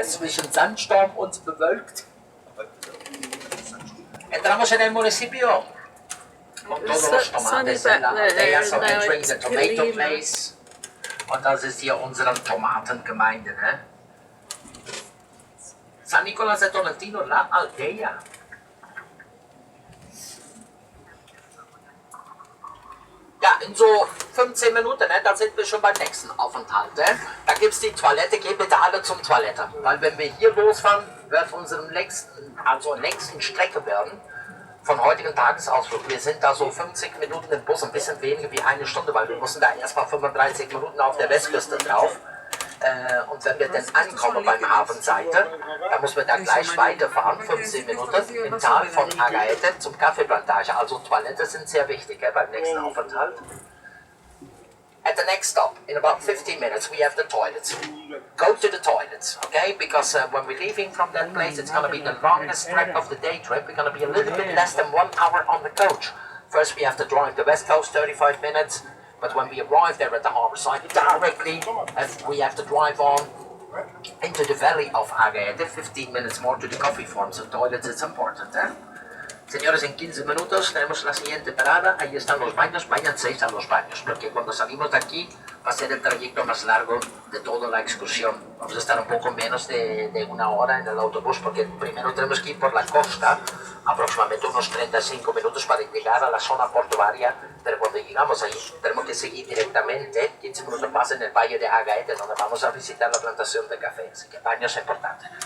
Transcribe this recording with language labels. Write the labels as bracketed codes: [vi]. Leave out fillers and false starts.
[de] zwischen Sandsturm und bewölkt. [es] Entramos en el municipio con todos los tomates en la aldea, [en] so entering the tomato place. [de] Und das ist hier unsere Tomatengemeinde, ne? [es] San Nicolás de Tolentino, la aldea. [de] Ja, in so 15 Minuten, ne, dann sind wir schon beim nächsten Aufenthalt. Ne? Da gibt es die Toilette, gehen bitte alle zum Toilette. Weil wenn wir hier losfahren, wird unsere nächsten Strecke werden von heutigen Tagesausflug. Wir sind da so 50 Minuten im Bus, ein bisschen weniger wie eine Stunde, weil wir mussten da erstmal 35 Minuten auf der Westküste drauf. Und wenn wir dann ankommen beim Hafenseite, dann müssen wir da gleich weiterfahren, 15 Minuten im Tal von Agaete zum Kaffeeplantage. Also Toilette sind sehr wichtig beim nächsten Aufenthalt. [en] At the next stop, in about 15 minutes, we have the toilets. Go to the toilets, okay? Because when we're leaving from that place, it's going to be the longest trek of the day trip. We're going to be a little bit less than 1 hour on the coach. First, we have to drive the west coast, 35 minutes. But when we arrive there at the harbor side, directly, we have to drive on into the valley of Agaete, 15 minutes more to the coffee farm, so toilets is important, eh? [es] Señores, en 15 minutos tenemos la siguiente parada, ahí están los baños, váyanse a los baños, porque cuando salimos de aquí va a ser el trayecto más largo de toda la excursión. Vamos a estar un poco menos de 1 hora en el autobús, porque primero tenemos que ir por la costa, aproximadamente unos 35 minutos para llegar a la zona portuaria, pero cuando llegamos ahí tenemos que seguir directamente 15 minutos más en el valle de Agaete, donde vamos a visitar la plantación de café, así que baños es importante.